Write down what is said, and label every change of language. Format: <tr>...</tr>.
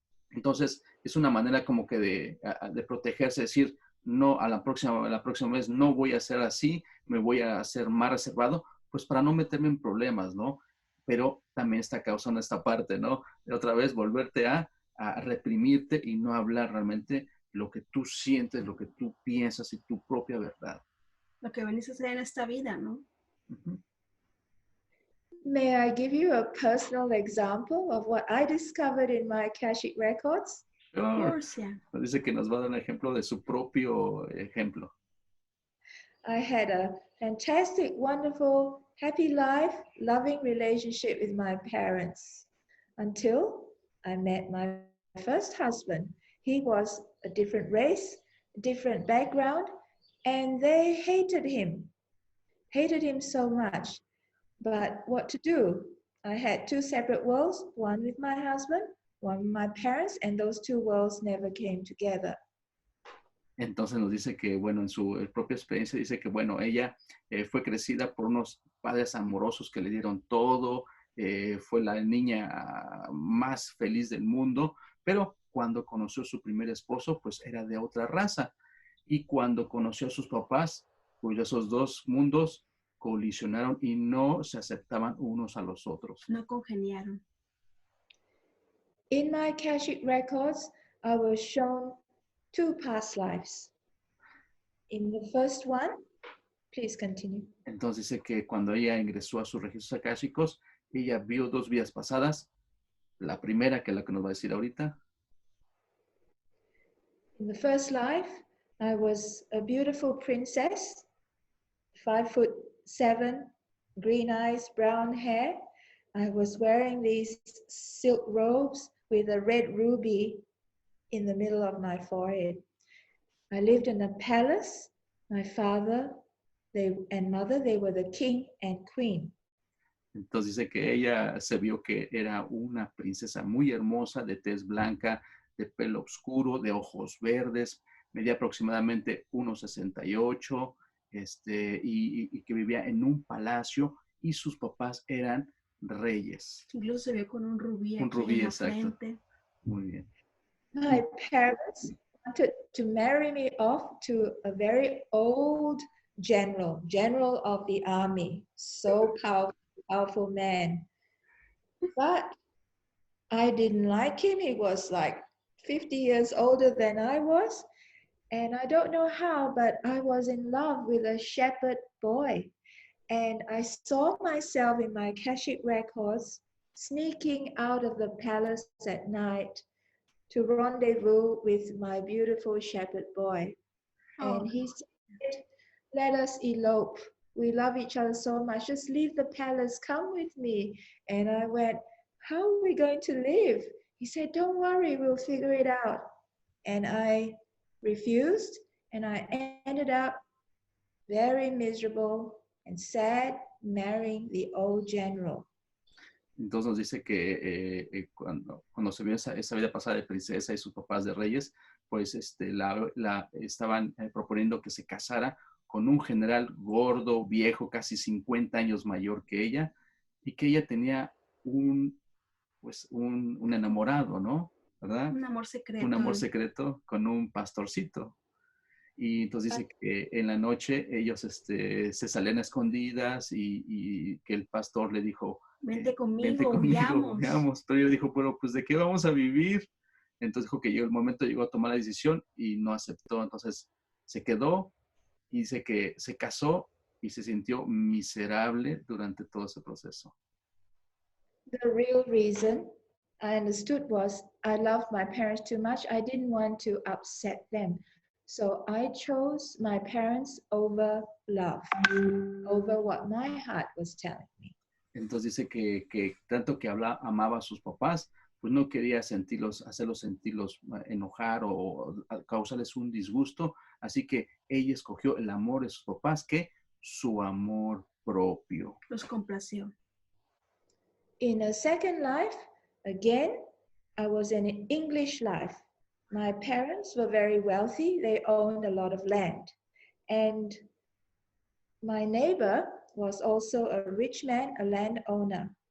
<es>Entonces es una manera como que de protegerse, decir, no, a la próxima vez no voy a ser así, me voy a hacer más reservado, pues para no meterme en problemas, ¿no? Pero también está causando esta parte, ¿no? De otra vez volverte a reprimirte y no hablar realmente lo que tú sientes, lo que tú piensas y tu propia verdad. Lo que venís a hacer en esta vida, ¿no? Uh-huh.</es> <en>May I give you a personal example of what I discovered in my Akashic records? Sure. Of course, yeah.</en> <es>Dice que nos va a dar un ejemplo de su propio ejemplo.</es> <en>I had a fantastic, wonderful, happy life, loving relationship with my parents until I met my first husband. He was a different race, different background, and they hated him so much. But what to do? I had two separate worlds, one with my husband, one with my parents, and those two worlds never came together.</en> <es>Entonces nos dice que, bueno, en su propia experiencia dice que, bueno, ella fue crecida por unos padres amorosos que le dieron todo, fue la niña más feliz del mundo, pero cuando conoció a su primer esposo, pues era de otra raza. Y cuando conoció a sus papás, pues esos dos mundos colisionaron y no se aceptaban unos a los otros. No congeniaron.</es> <en>In my Akashic records, I was shown two past lives. In the first one, please continue.</en> <es>Entonces dice que cuando ella ingresó a sus registros akáshicos, ella vio dos vidas pasadas. La primera, que es la que nos va a decir ahorita.</es> <en>In the first life, I was a beautiful princess, 5'7", green eyes, brown hair. I was wearing these silk robes with a red ruby in the middle of my forehead. I lived in a palace. My father and mother, they were the king and queen.</en> <es>Entonces dice que ella se vio que era una princesa muy hermosa, de tez blanca, de pelo oscuro, de ojos verdes, medía aproximadamente 1,68, y que vivía en un palacio y sus papás eran reyes. Incluso se vio con un rubí Un aquí rubí, en la exacto. frente. Muy bien.</es> <en>My parents wanted to marry me off to a very old general of the army, so powerful man. But I didn't like him. He was like 50 years older than I was. And I don't know how, but I was in love with a shepherd boy. And I saw myself in my Akashic records sneaking out of the palace at night to rendezvous with my beautiful shepherd boy. Oh. And he said, let us elope. We love each other so much. Just leave the palace. Come with me. And I went, how are we going to live? He said, don't worry, we'll figure it out. And I refused, and I ended up very miserable and sad, marrying the old general.</en> <es>Entonces nos dice que cuando se vio esa vida pasada de princesa y sus papás de reyes, pues la estaban proponiendo que se casara con un general gordo, viejo, casi 50 años mayor que ella, y que ella tenía un pues un enamorado, ¿no? ¿Verdad? Un amor secreto. Un amor secreto con un pastorcito. Y entonces dice que en la noche ellos se salían a escondidas y que el pastor le dijo, vente conmigo, vente conmigo, veamos. veamos. Pero ella dijo, pero pues ¿de qué vamos a vivir? Entonces dijo que llegó el momento, llegó a tomar la decisión y no aceptó. Entonces se quedó y dice que se casó y se sintió miserable durante todo ese proceso.</es> <en>The real reason I understood was I loved my parents too much. I didn't want to upset them. So I chose my parents over love, over what my heart was telling me.</en> <es>Entonces dice que tanto que amaba a sus papás, pues no quería hacerlos sentirlos enojar o causarles un disgusto. Así que ella escogió el amor de sus papás que su amor propio. Los complació.</es> <en>In a second life, again, I was in an English life. My parents were very wealthy. They owned a lot of land. And my neighbor was also a rich man, a landowner.</en>